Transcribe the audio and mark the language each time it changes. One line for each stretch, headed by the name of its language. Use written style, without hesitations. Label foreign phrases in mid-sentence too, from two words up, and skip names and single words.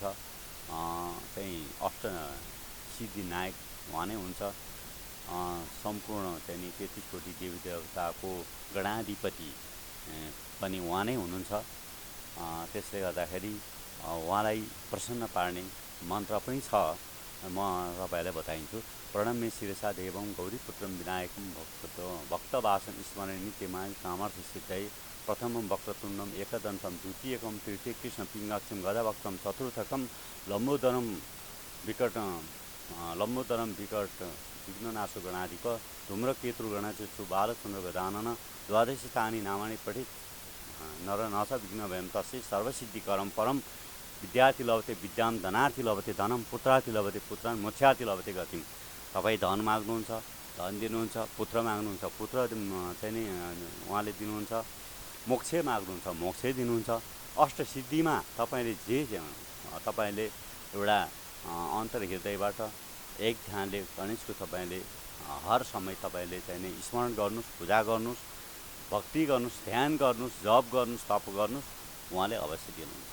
Nepali: चाहिँ अष्ट सिद्धिनायक उहाँ नै हुन्छ। सम्पूर्ण चाहिँ नि 33 कोटी देवी देवताको गणाधिपति पनि उहाँ नै हुनुहुन्छ। त्यसले गर्दाखेरि उहाँलाई प्रसन्न पार्ने मन्त्र पनि छ, म तपाईँलाई बताइन्छु।
Sanskrit: प्रणम्य शिरसा देवं गौरीपुत्रं विनायकं भक्तवासं स्मरण नित्यमाय कामार्थ सिद्धये। प्रथमं वक्रतुण्डं एकदन्तं द्वितीयकं तृतीय कृष्ण पिङ्गाक्षं गदाभक्तं चतुर्थकं लम्बोदरं विकट विघ्ननाशो गणाधिप धूम्रकेतुर्गणदस्सु बालचन्द्र गजानन द्वादशतानि नामानि पठित नर नाथ विघ्नभयं तस्य सर्वसिद्धिकरं परं विद्यार्थी लभते विद्याम धनार्थी लभते धनम पुत्रार्थी लभते पुत्रान मोक्षार्थी लभते गतिम।
Nepali: तपाईँ धन माग्नुहुन्छ, धन दिनुहुन्छ, पुत्र माग्नुहुन्छ, पुत्र चाहिँ नि उहाँले दिनुहुन्छ, मोक्ष माग्नुहुन्छ, मोक्ष दिनुहुन्छ। अष्टसिद्धिमा तपाईँले तपाईँले एउटा अन्तर्हृदयबाट एक ध्यानले गणेशको तपाईँले हर समय तपाईँले चाहिँ नि स्मरण गर्नुहोस्, पूजा गर्नुहोस्, भक्ति गर्नुहोस्, ध्यान गर्नुहोस्, जप गर्नुहोस्, तप गर्नुहोस्, उहाँले अवश्य दिनुहुन्छ।